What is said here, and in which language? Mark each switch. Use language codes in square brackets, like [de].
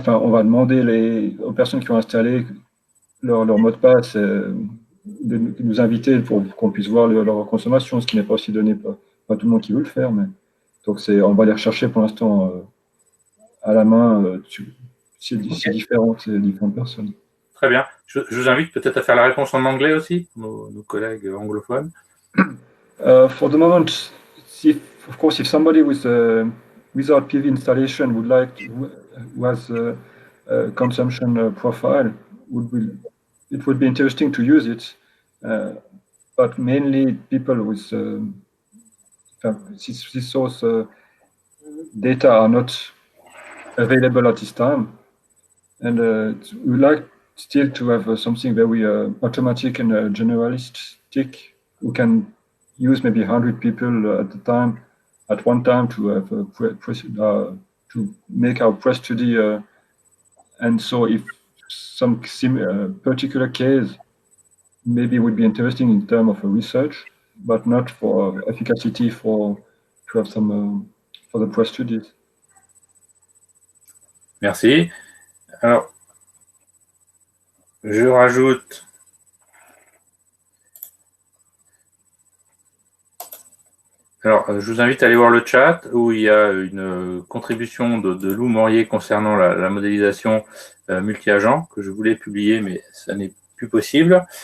[fr] Enfin, on va demander aux personnes qui ont installé leur mot de passe de nous inviter pour qu'on puisse voir leur consommation, ce qui n'est pas aussi donné par pas tout le monde qui veut le faire. Mais donc, on va les rechercher pour l'instant à la main. C'est différentes personnes. Très bien. Je vous invite peut-être à faire la réponse en anglais aussi, nos collègues anglophones. [en] For the moment, of course, if somebody without PV installation who has a consumption profile, it would be interesting to use it. But mainly people with this source data are not available at this time. And we would like still to have something very automatic and generalistic. We can use maybe 100 people at one time to have to make our press study. And so if some particular case maybe would be interesting in terms of research, but not for efficacy to have some for the press studies. [fr] Merci. Alors, je rajoute je vous invite à aller voir le chat où il y a une contribution de Lou Morier concernant la modélisation multi-agent que je voulais publier, mais ça n'est plus possible.